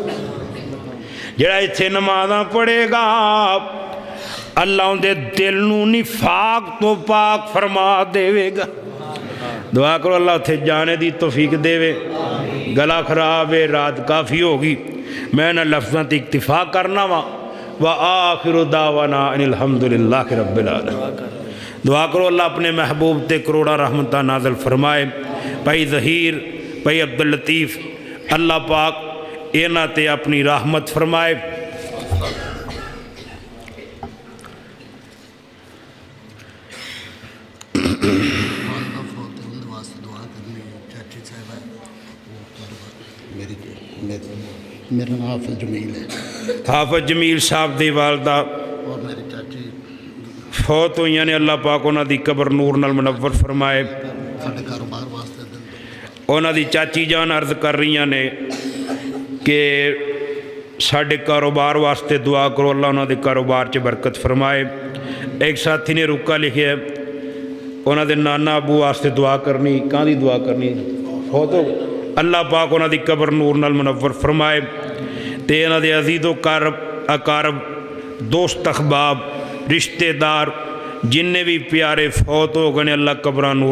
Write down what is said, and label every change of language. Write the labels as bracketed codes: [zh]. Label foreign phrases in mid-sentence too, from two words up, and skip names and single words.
[pa] جڑا اتھے نمازاں پڑھے گا اللہ ان دے دل نو نفاق تو پاک فرما دے گا. دعا کرو اللہ اتھے جانے دی توفیق دے وے. گلا خراب ہے, رات کافی ہوگی, میں نہ لفظاں تے اکتفا کرنا وا. [ar] وآخر دعوانا ان الحمدللہ رب العالمین. [pa] دعا کرو اللہ اپنے محبوب تے کروڑا رحمتہ نازل فرمائے. بھائی ظہیر, بھائی عبداللطیف, اللہ پاک اینا تے اپنی رحمت فرمائے. [ur] میرا نام حافظ جمیل ہے. [pa] حافظ جمیل صاحب دی والدہ اور میری چاچی فوت ہوئی نے, اللہ پاک انہاں دی قبر نور نال منور فرمائے. ساڈے کاروبار واسطے انہاں دی چاچی جان عرض کر رہی نے کہ ساڈے کاروبار واسطے دعا کرو اللہ انہاں دے کاروبار چ برکت فرمائے. ایک ساتھی نے رکا لکھا ہے انہوں دے نانا ابو واسطے دعا کرنی کہاں دی دعا کرنی ہو تو اللہ پاک انہوں دی قبر نور نال منور فرمائے تے انہوں دے عزیز و اقارب دوست احباب رشتہ دار جننے بھی پیارے فوت ہو گئے اللہ قبران نور